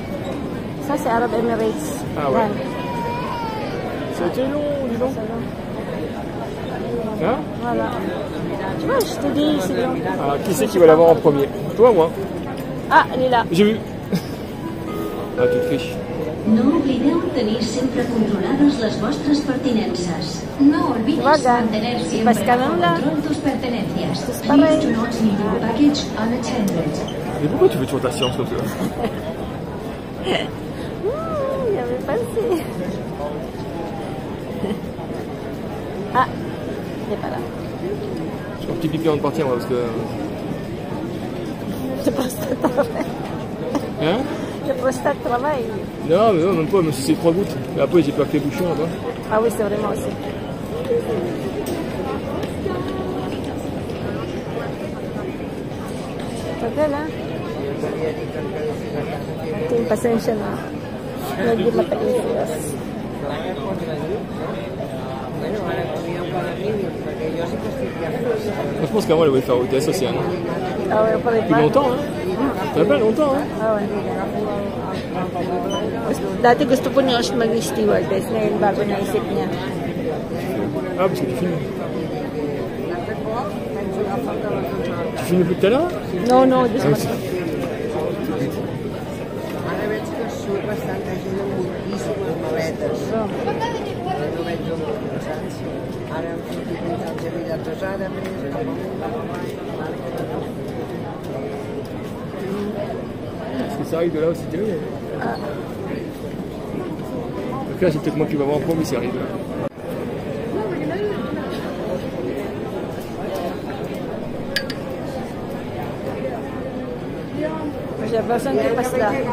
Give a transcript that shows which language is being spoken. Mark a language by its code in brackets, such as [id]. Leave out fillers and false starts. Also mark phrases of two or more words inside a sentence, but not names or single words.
[fr] Ça, c'est Arab Emirates. Ah ouais. C'était long, dis donc. Hein? Voilà. Tu vois, je te dis, c'est long. Ah, qui c'est qui va l'avoir en premier? Toi ou moi? Ah, elle est là. J'ai vu. Ah, tu triches. [ca] No oblideu tenir sempre controlades les vostres pertinences. [es] No olvides mantener siempre bajo control tus pertenencias. [en] Please do not leave your package unattended. [fr] Mais pourquoi tu veux toujours ta science comme ça? Il avait pensé. Ah, il n'est pas là. Je fais un petit pipi avant de partir, moi, parce que... Le prostate travaille. Hein? Le prostate travaille. Non, mais non, même pas, même si c'est 3 gouttes. Mais après, j'ai pas fait les bouchons là-bas. Ah oui, c'est vraiment aussi. [tl] Tagal, ha? Ito yung pasensya na. Medyo mataisiwas. [fr] Je pense qu'avant, elle voulait faire hôtesse aussi, hein. Ah ouais, pas Depuis longtemps, hein. Ça fait pas longtemps, hein. Ah ouais. [tl] Dati gusto po ni Osh mag-stewardess. Ngayon bago naisip niya. [fr] Ah, parce que tu filmes. Tu filmes depuis tout à l'heure? [en] No, no, this Ah, one. [fr] c'est- [ca] Ara veig que surt bastanta gent amb moltíssimes maletes. No veig molt, saps? Ara hem sortit uns anys de vida pesada, més, cap amunt. [fr] Est-ce que ça arrive de là aussi, t'es là? Donc là, c'est peut-être moi qui vais avoir un premier si ça arrive de là. J'ai l'impression qu'il passe là.